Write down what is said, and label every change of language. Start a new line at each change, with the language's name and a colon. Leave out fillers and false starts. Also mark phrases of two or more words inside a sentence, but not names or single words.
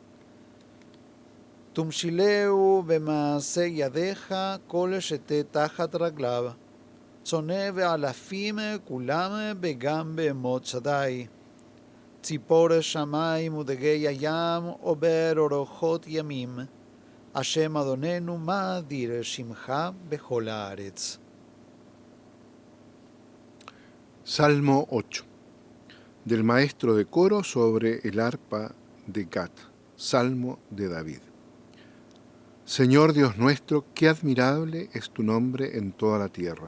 Hebrew: תומשילהו במעשה ידיך כל שתה תחת רגליו, צונא ואלפים כולם בגם בהמות שדי. ציפור שמיים ודגי הים עובר אורחות ימים, השם אדוננו מה אדיר שמך בכל הארץ.
Spanish: Salmo 8, del maestro de coro sobre el arpa de Gat, Salmo de David. Señor Dios nuestro, qué admirable es tu nombre en toda la tierra.